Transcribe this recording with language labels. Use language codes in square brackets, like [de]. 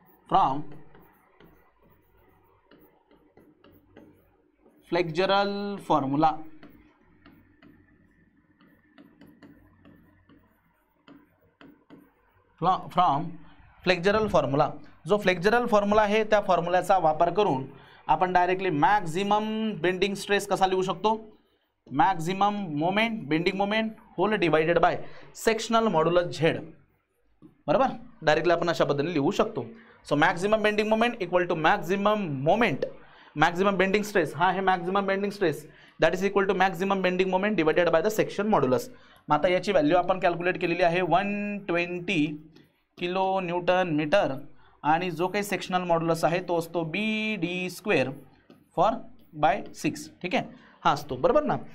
[en] From flexural formula from flexural formula. [mr] जो flexural formula आहे त्या फॉर्म्युल्याचा वापर करून आपण डायरेक्टली मॅक्झिमम बेंडिंग स्ट्रेस कसा लिहू शकतो. [en] Maximum moment bending moment whole divided by sectional modulus Z. [mr] बरोबर, डायरेक्टली आपण अशा पद्धतीने लिहू शकतो. [en] so maximum bending moment equal to maximum moment, maximum bending stress, [mr] हा आहे maximum bending stress, [en] That is equal to maximum bending moment divided by the section modulus. [mr] मग आता याची व्हॅल्यू आपण कॅल्क्युलेट केलेली आहे 120 किलो न्यूटन मीटर आणि जो काही सेक्शनल मॉड्युलस आहे तो असतो BD² फॉर बाय 6. ठीक आहे, हा असतो. बरोबर ना.